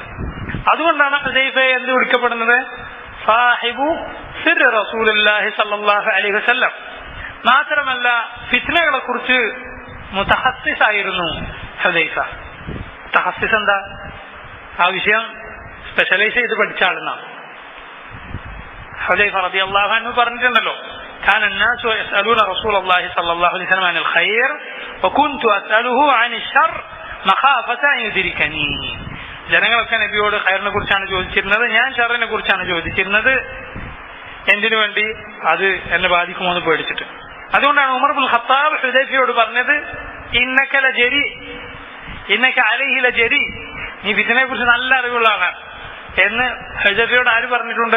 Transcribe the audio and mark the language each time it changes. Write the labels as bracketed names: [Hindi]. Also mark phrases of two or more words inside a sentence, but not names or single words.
[Malayalam] അതുകൊണ്ടാണ് ഹുദൈഫയെ എന്ത് വിളിക്കപ്പെടുന്നത്? [Arabic] صاحب سر رسول الله صلى الله عليه وسلم. [Malayalam] മാത്രമല്ല ഫിത്നകളെ കുറിച്ച് മുതഹസ്സിസായിരുന്നു ഹുദൈഫ. മുതഹസ്സിസ് എന്താ? ആ വിഷയം സ്പെഷ്യലൈസ് ചെയ്ത് പഠിച്ച ആളെന്നാണ്. ഹുദൈഫ [Arabic] رضي الله عنه [Malayalam] പറഞ്ഞിട്ടുണ്ടല്ലോ, [Arabic] كان الناس يسألون رسول الله صلى الله عليه وسلم عن الخير وكنت أسأله عن الشر مخافة أن يدركني. [Malayalam] ജനങ്ങളൊക്കെ നബിയോട് ഖൈറിനെ കുറിച്ചാണ് ചോദിച്ചിരുന്നത്, ഞാൻ ഷർറിനെ കുറിച്ചാണ് ചോദിച്ചിരുന്നത്. എന്തിനു വേണ്ടി? അത് എന്നെ ബാധിക്കുമോ എന്ന് പേടിച്ചിട്ട്. അതുകൊണ്ടാണ് ഉമർ ഇബ്നുൽ ഖത്താബ് ഹുദൈഫയോട് പറഞ്ഞത്, [Arabic] إنك لجريء إنك عليه لجريء, [Malayalam] നീ ഫിത്നയെ കുറിച്ച് നല്ല അറിവുള്ള ആളാണ് എന്ന് ഹുദൈഫയോട് ആര് പറഞ്ഞിട്ടുണ്ട്?